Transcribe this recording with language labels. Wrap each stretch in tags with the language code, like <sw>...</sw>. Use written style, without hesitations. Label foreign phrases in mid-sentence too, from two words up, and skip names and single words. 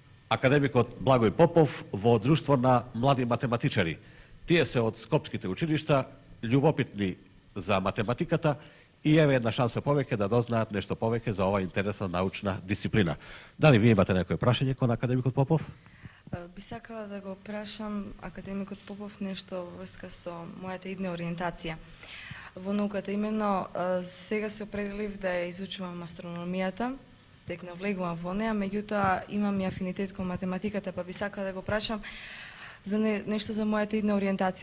<mk>akademikot Blagoj Popov vo društvo na mladi matematičari. Tije se od Skopskite učilišta, ljubopitni za matematikata i evo jedna šansa poveke da dozna nešto poveke za ova interesna naučna disciplina. Da li vi imate neko prašenje kon akademikot Popov? Би сакала да го прашам академикот Попов нешто во врска со мојата идна ориентација во науката. Именно сега се определив да ја изучувам астрономијата, тек навлегувам во неа, меѓутоа имам и афинитет кон математиката, па би сакала да го прашам за нешто за мојата идна ориентација.</mk>